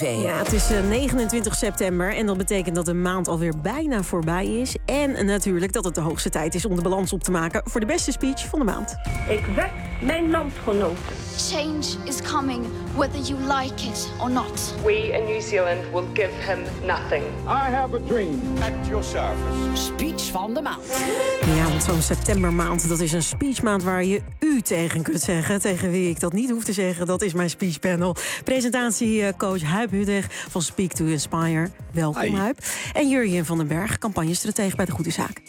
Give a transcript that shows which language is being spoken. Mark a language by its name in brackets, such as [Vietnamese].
[Dutch] Ja, het is 29 september en dat betekent dat de maand alweer bijna voorbij is. En natuurlijk dat het de hoogste tijd is om de balans op te maken voor de beste speech van de maand. Ik wek mijn landgenoten. [English] Change is coming, whether you like it or not. We in New Zealand will give him nothing. I have a dream. At your service. [Dutch] Speech van de maand. Ja, want zo'n septembermaand, dat is een speechmaand waar je u tegen kunt zeggen. Tegen wie ik dat niet hoef te zeggen, dat is mijn speechpanel. Presentatiecoach Huib Hudeg van Speak to Inspire. Welkom, hi. Huib. En Jurjen van den Berg, campagnestratege bij De Goede Zaak.